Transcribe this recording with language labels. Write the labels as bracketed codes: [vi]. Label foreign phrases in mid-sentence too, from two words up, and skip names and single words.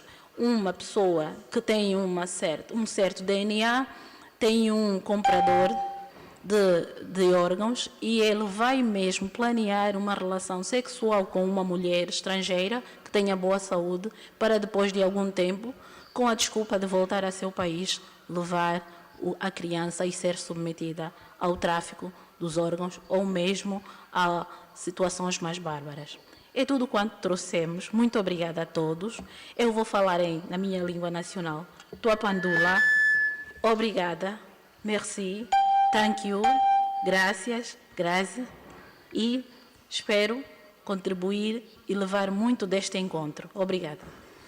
[pt] Uma pessoa que tem um certo DNA tem um comprador de órgãos e ele vai mesmo planear uma relação sexual com uma mulher estrangeira que tenha boa saúde para depois de algum tempo, com a desculpa de voltar a seu país, levar a criança e ser submetida ao tráfico dos órgãos ou mesmo a situações mais bárbaras. É tudo quanto trouxemos. Muito obrigada a todos. Eu vou falar na minha língua nacional. Tuapandula. Obrigada. [fr] Merci. [en] Thank you. [es] Gracias. Grazie. [pt] E espero contribuir e levar muito deste encontro. Obrigada.